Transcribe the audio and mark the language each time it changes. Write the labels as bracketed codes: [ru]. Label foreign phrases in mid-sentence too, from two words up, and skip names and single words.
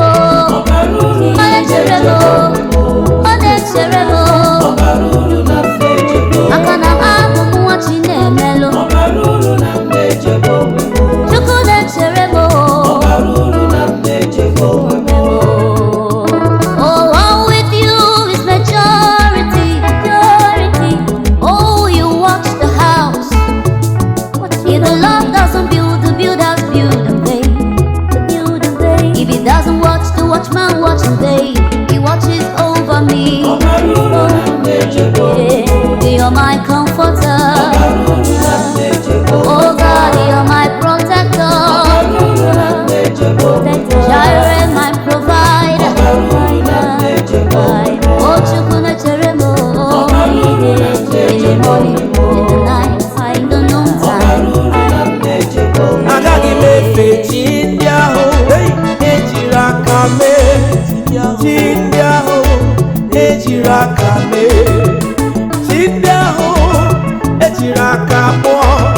[ig] Ọ bara uru Ọ na m na-echere m. na-echegbu onwe m. Ọ na-echere m. Ọ bara uru na m na-echegbu onwe m. Maka na abụ m nwa Chinemelụ. Ọ bara uru na m na-echegbu onwe m. Chukwu na-echere m. Ọ bara uru na m na-echegbu onwe m. [en] Oh, oh, with you is majority, majority. Oh, you watch the house. If the Lord doesn't build, the builders build in vain. Build in vain. If he doesn't watch, the watchman watch in vain. He watches over me. [ig] Ọ bara uru na m na-echegbu onwe m. [en] You're my comforter. [ig] Ọ bara uru na m na-echegbu onwe m. [en] Oh God, you're my protector. [ig] Ọ bara uru na m na-echegbu onwe m. [en] Jireh, my provider. [ig] Ọ bara uru na m na-echegbu onwe m. Oh, Chukwu na-echere m. Ọ bara uru na m na-echegbu onwe m. [en] In the night, in the [ig] Ọ bara [en] noontime. [ig] uru na m na-echegbu onwe m. Agaghị m efe chi ndị ahụ, hey, ejiri aka mee. Chi ndị ahụ, ejiri aka mee. Chi ndị ahụ, ejiri aka kpụọ.